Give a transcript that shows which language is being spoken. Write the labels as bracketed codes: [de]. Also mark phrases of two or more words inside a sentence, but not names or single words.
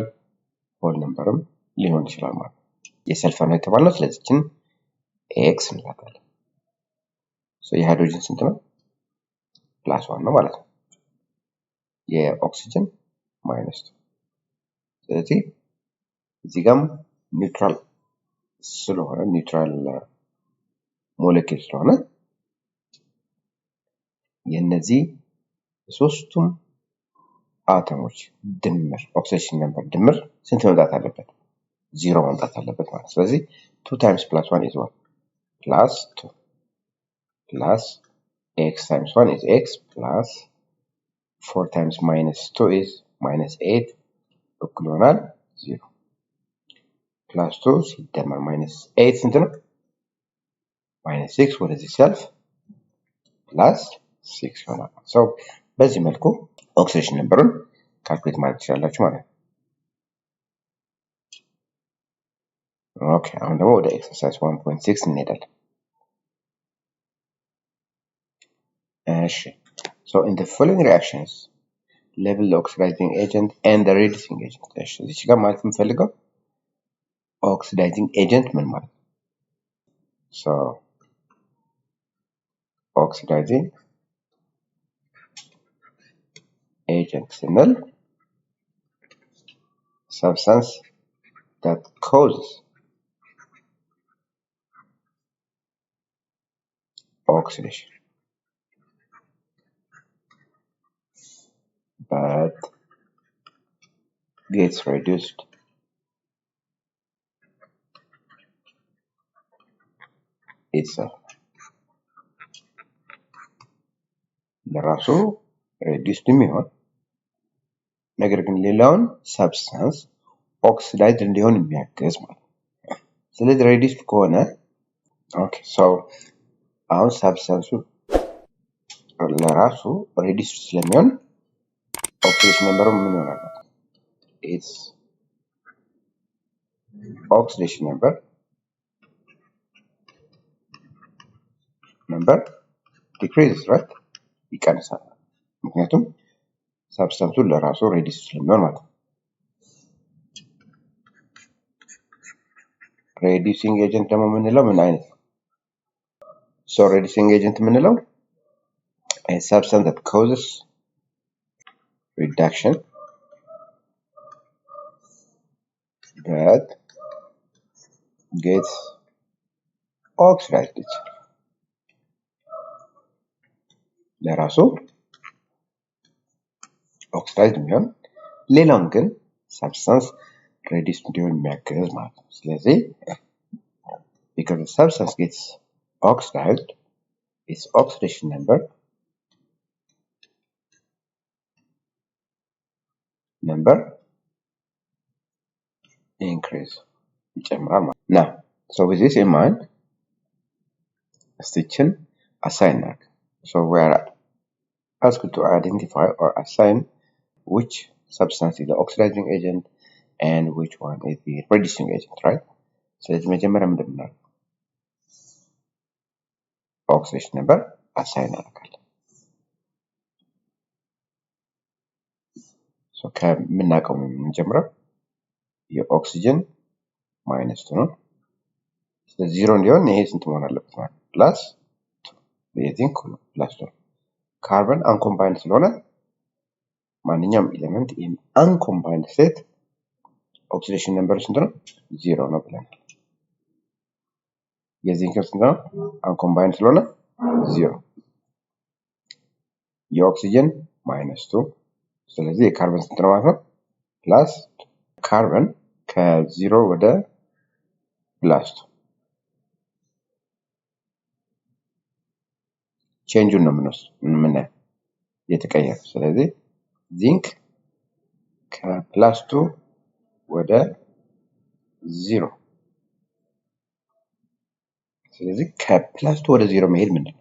[en] whole number [am] ሊሆን ይችላል ማለት ነው የሰልፈር ነው የተባለው ስለዚህ እቺን x እንላታለን so የሃይድሮጅን ስንት ነው +1 ነው ማለት ነው የኦክሲጅን -2 ስለዚህ እዚህ ጋር ኒውትራል ስለሆነ [en] neutral molecule [am] ስለሆነ የነዚህ ሶስቱም አተሞች ድምር [en] oxidation number [am] ድምር ስንት መምጣት አለበት 0 መምጣት አለበት ማለት ስለዚህ [en] 2 times +1 is what +2 plus x times 1 is x plus 4 times -2 is -8 [am] እኩል ይሆናል 0 +2 ሲደመር -8 ስንት ነው -6 ወደዚህ ሲያልፍ +6 ይሆናል so በዚህ መልኩ [en] oxidation number [am] ካልኩሌት ማድረግ ትችላላችሁ ማለት ነው ኦኬ አሁን ደግሞ ወደ ኤክሰርሳይዝ 1.6 እንሄዳለን [en] እሺ so in the following reactions label the oxidizing agent and the reducing agent [am] እሺ እዚህ ጋር ማለት የምፈልገው [en] oxidizing agent [am] ምን ማለት [en] so oxidizing agent ስንል substance that causes oxidation but gets reduced itself. [am] ለራሱ reduced የሚሆን ነገር ግን ሌላውን [en] substance oxidized [am] እንዲሆን የሚያግዝ ማለት ነው። ስለዚህ reduced ከሆነ [en] okay so [am] አሁን substance ለራሱ reduced ስለሚሆን [en] oxidation number [am] ምን ይሆናል? [en] Its oxidation number decreases, right? [am] ይቀንሳል። ምክንያቱም ሰብስታንሱ ለራሱ reduced ስለሚሆን ማለት ነው። [en] reducing agent [am] ደግሞ የምንለው ምን አይነት ነው? [en] So reducing agent የምንለው a substance that causes reduction but gets oxidized. [am] ለራሱ oxidized የሚሆን ሌላውን ግን [en] substance reduced [am] እንዲሆን የሚያግዝ ማለት ነው። ስለዚህ [en] because the substance gets oxidized, its oxidation number increase [am] ይጨምራል ማለት ነው። [en] Now, so with this in mind, [am] ስቲችን assign እናድርግ. [en] So we are asked to identify or assign which substance is the oxidizing agent and which one is the reducing agent, right? [am] ስለዚህ መጀመሪያ ምንድን ነው [en] oxidation number assign [am] እናደርጋለን። so ከምናውቀው የምንጀምረው የኦክሲጅን ማይነስ 2 ነው። ስለዚህ 0 እንዲሆን ይሄ ስንት መሆን አለበት ማለት ፕላስ የዚንክ ፕላስ 2 [en] carbon uncombined [am] ስለሆነ ማንኛውም ኤሌመንት [en] in uncombined state oxidation number [am] ስንት ነው? 0 ነው ብለናል። የዚንክ ስንት ነው? uncombined ስለሆነ 0 የኦክሲጅን ማይነስ 2 ስለዚህ የካርበን ስንት ነው ማለት ነው? ፕላስ ካርበን ከ0 ወደ ፕላስ 2 ቼንጁን ነው የምናየው የተቀየረ። ስለዚህ ዚንክ ከፕላስ 2 ወደ 0 ስለዚህ ከፕላስ 2 ወደ 0 መሄድ ምንድነው?